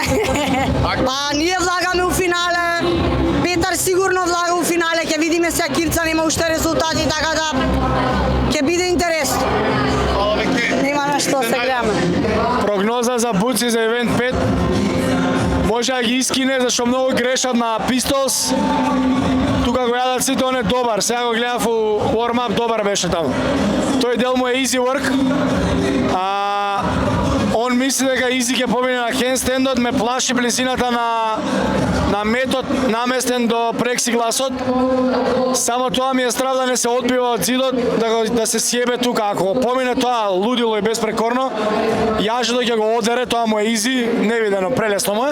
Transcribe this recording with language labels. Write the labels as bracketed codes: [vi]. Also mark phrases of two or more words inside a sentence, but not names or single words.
[mk] Па ние влагаме у финале, Петар сигурно влага у финале, ќе видиме се Кирца нема уште резултати, така да ќе биде интересно. Нема на што се гледаме. Прогноза за Буци за Евент 5. Може да ги искине, зашто многу грешат на Pistols. Тука го јадат сите, он е добар. Сега го гледав у warm-up, добар беше таму. Тој дел му е [en] easy work. [mk] Он мисли дека Изи ќе помине на хендстендот, ме плаши близината на метод наместен до плексигласот. Само тоа ми е страв да не се одбива од зидот, да се сјебе тука. Ако помине тоа лудило и безпрекорно, јажето ќе го одере, тоа му е Изи, невидено, прелесно му е.